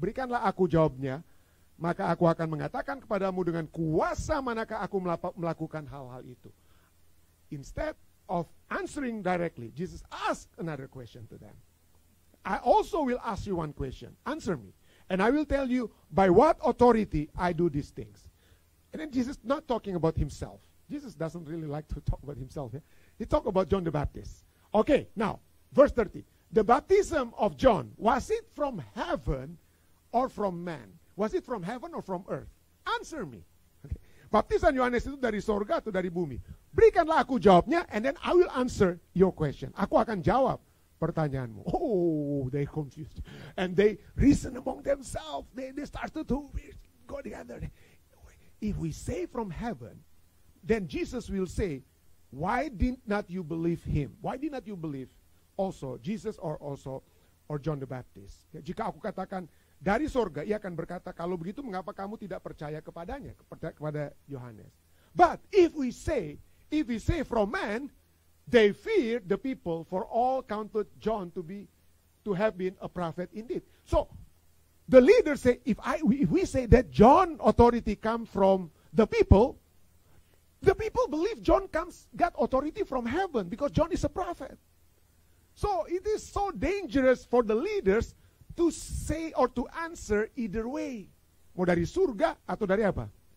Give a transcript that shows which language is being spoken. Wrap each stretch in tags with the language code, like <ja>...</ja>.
<id>Berikanlah aku jawabnya, maka aku akan mengatakan kepadamu dengan kuasa manakah aku melakukan hal-hal itu.</id> <en>Instead of answering directly, Jesus asked another question to them. I also will ask you one question. Answer me. And I will tell you by what authority I do these things. And then Jesus not talking about himself. Jesus doesn't really like to talk about himself. Yeah? He talked about John the Baptist. Okay, now, verse 30. The baptism of John, was it from heaven or from man? Was it from heaven or from earth? Answer me. Okay.</en> <id>Baptisan Yohanes itu dari sorga atau dari bumi? Berikanlah aku jawabnya,</id> <en>and then I will answer your question.</en> <id>Aku akan jawab pertanyaanmu.</id> <en>Oh, they confused. And they reason among themselves. They started to go together. If we say from heaven, then Jesus will say, why did not you believe him? Why did not you believe also Jesus or John the Baptist?</en> <id>Ya, jika aku katakan dari sorga, ia akan berkata, kalau begitu mengapa kamu tidak percaya kepadanya, kepada Yohanes?</id> <en>But if we say from man, they feared the people, for all counted John to have been a prophet indeed. So the leaders say, if we say that John authority comes from the people believe John got authority from heaven because John is a prophet. So it is so dangerous for the leaders to say or to answer either way.</en> <id>Mau dari surga atau dari apa?</id>